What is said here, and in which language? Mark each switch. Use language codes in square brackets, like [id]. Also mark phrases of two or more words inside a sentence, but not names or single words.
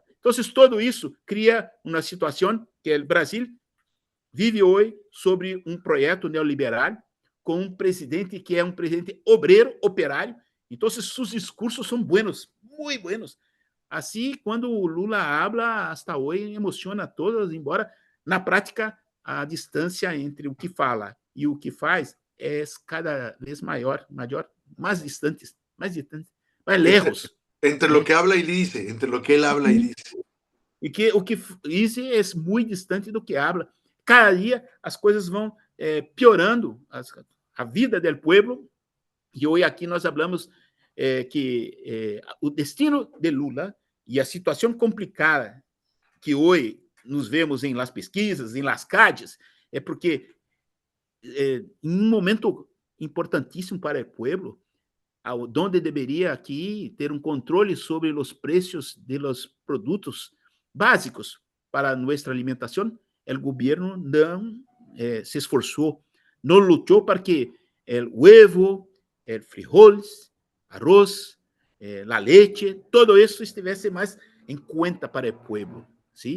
[pt] Então, todo isso cria uma situação que o Brasil vive hoje sobre um projeto neoliberal, com um presidente que é um presidente obreiro, operário. Então, seus discursos são buenos, muito buenos. Assim, quando o Lula [es] habla, hasta [pt] hoje, emociona a todos, embora, na prática, a distância entre o que fala e o que faz é cada vez maior, mais distante, mais lejos. [es] Entre lo que habla y dice, entre lo que él habla y dice. [pt] E que o que diz é muito distante do que habla. Cada dia as coisas vão piorando a vida do povo. E hoje aqui nós falamos que o destino de Lula e a situação complicada que hoje nos vemos em las pesquisas, em [es] las calles, [pt] é porque em um momento importantíssimo para o povo, onde deveria aqui ter um controle sobre os preços [es] de los [pt] produtos básicos para nossa alimentação, o governo não se esforçou, não lutou para que o huevo, o frijoles, arroz, a leite, todo isso estivesse mais em conta para o povo, ¿sí?